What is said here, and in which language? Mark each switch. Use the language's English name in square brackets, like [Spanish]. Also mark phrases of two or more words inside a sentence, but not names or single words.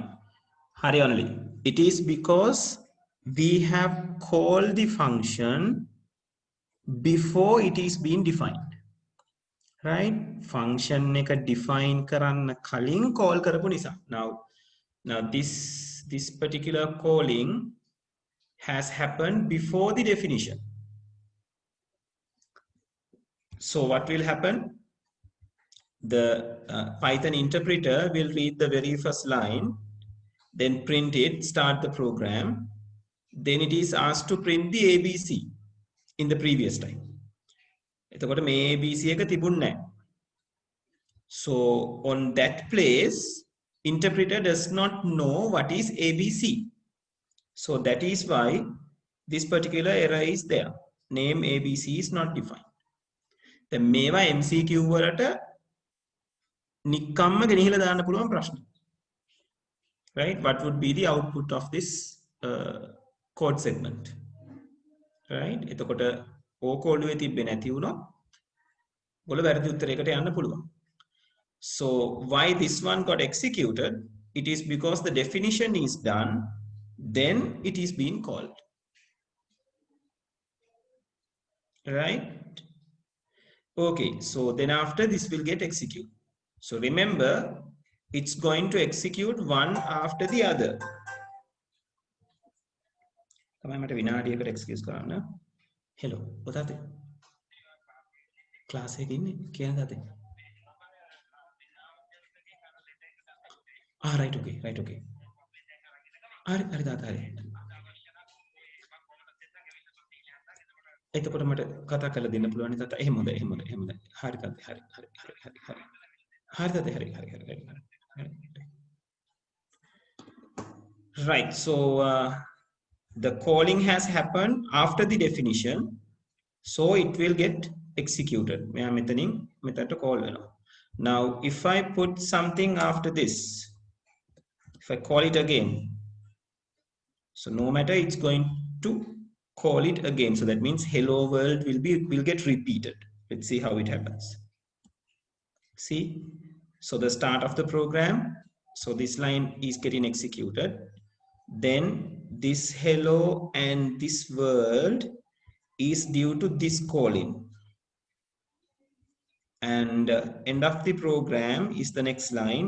[English] Hari only. It is because we have called the function before it is being defined. [Sinhala] Right? Function එක define කරන්න කලින් call කරපු නිසා. [English] Now this particular calling has happened before the definition. So what will happen? The Python interpreter will read the very first line, then print it, start the program. Then it is asked to print the ABC in the previous time. [Sinhala] එතකොට මේ ABC එක තිබුණේ නැහැ. [English] So on that place, interpreter does not know what is ABC. So that is why this particular error is there. Name ABC is not defined. The [Sinhala] මේවා MCQ වලට නිකම්ම ගෙනහිලා දාන්න පුළුවන් ප්‍රශ්න. [English] Right? What would be the output of this code segment? [Sinhala] right එතකොට ඕකෝඩුවේ තිබ්බේ නැති වුණොත් ඔයාලා වැරදි උත්තරයකට යන්න පුළුවන්. [English] So why this one got executed? It is because the definition is done, then it is being called. Right? Okay, so then after this will get executed. So remember, it's going to execute one after the other. [Sinhala] තමයි මට විනාඩියකට excuse කරන්න. Hello, ඔතනද? ක්ලාස් එකේ ඉන්නේ කියන්නද? [English] right, okay, right, okay. [Sinhala] හරි තාත්තා හරි. එතකොට මට කතා කරලා දෙන්න පුළුවන් නේ තාත්තා. එහෙම හොඳයි. හරි තාත්තා හරි. හරි තාත්තා හරි. [English] Right, so the calling has happened after the definition, so it will get executed. [Sinhala] මෙයා මෙතනට call වෙනවා. [English] Now if I put something after this, if I call it again, so no matter, it's going to call it again. So that means hello world will get repeated. Let's see how it happens. See, so the start of the program, so this line is getting executed, then this hello and this world is due to this calling, and end of the program is the next line.